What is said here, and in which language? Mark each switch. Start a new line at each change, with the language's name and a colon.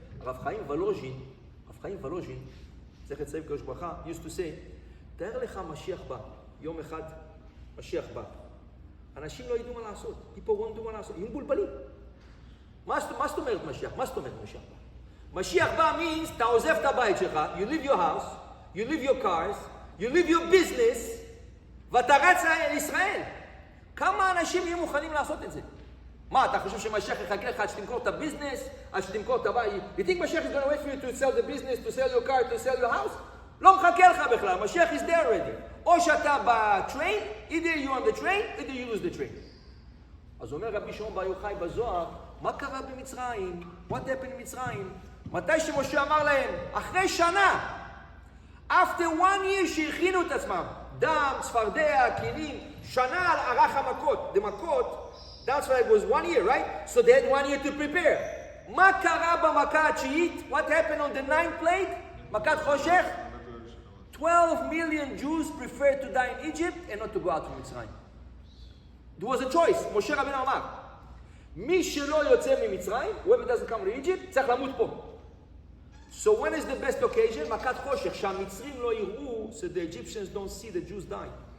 Hebrew: הרב חיים ולוז'ין, צריך לציין קדוש ברכה,
English: used to say,
Hebrew: תאר לך משיח בא, יום אחד משיח בא. אנשים לא ידעו מה לעשות,
English: people won't do
Hebrew: מה לעשות, יהיו מבולבלים. מה זאת אומרת משיח? מה זאת אומרת משיח בא?
English: משיח בא means,
Hebrew: אתה עוזב את הבית שלך,
English: you leave your house, you leave your cars, you leave your business,
Hebrew: ואתה רץ לישראל. כמה אנשים יהיו מוכנים לעשות את זה? מה, אתה חושב שמשיח יחכה לך עד שתמכור את הביזנס, עד שתמכור את הבית?
English: You think Mashiach is going to wait for you to sell the business, to sell your car, to sell your house?
Hebrew: לא מחכה לך בכלל, משיח
English: is there already.
Hebrew: או שאתה בטריין,
English: either you on the train, either you lose the train.
Hebrew: אז אומר רבי שמעון בר יוחאי בזוהר, מה קרה במצרים?
English: What happened במצרים?
Hebrew: מתי שמשה אמר להם, אחרי שנה,
English: after 1 year
Hebrew: שהכינו את עצמם, דם, צפרדע, כלים, שנה ערך המכות, the מכות,
English: that's why it was 1 year, right? So they had 1 year to prepare.
Hebrew: מה קרה במכה התשיעית?
English: What happened on the 9th plague? מכת חושך? 12 million Jews preferred to die in Egypt and not to go out from מצרים. There was a choice.
Hebrew: משה רבנו אמר, מי שלא יוצא ממצרים,
English: whoever doesn't come to Egypt,
Hebrew: צריך למות פה.
English: So when is the best occasion?
Hebrew: מכת חושך, שהמצרים לא יראו,
English: so the Egyptians don't see the Jews die.